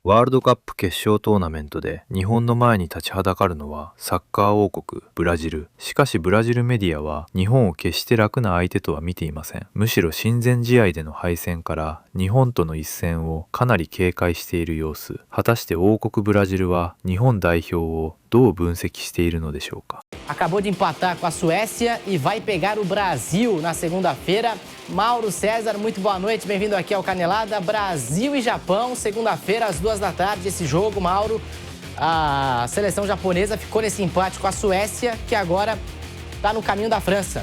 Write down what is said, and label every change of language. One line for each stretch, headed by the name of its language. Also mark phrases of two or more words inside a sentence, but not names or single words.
Japanese: ワールドカップ決勝トーナメントで日本の前に立ちはだかるのはサッカー王国ブラジル。しかしブラジルメディアは日本を決して楽な相手とは見ていません。むしろ親善試合での敗戦から日本との一戦をかなり警戒している様子。果たして王国ブラジルは日本代表をどう分析しているのでしょうか。
Portuguese: Acabou de empatar com a Suécia e vai pegar o Brasil na segunda-feira. Mauro César, muito boa noite, bem-vindo aqui ao Canelada. Brasil e Japão, segunda-feira às 14h, esse jogo, Mauro. A seleção japonesa ficou nesse empate com a Suécia, que agora está no caminho da França.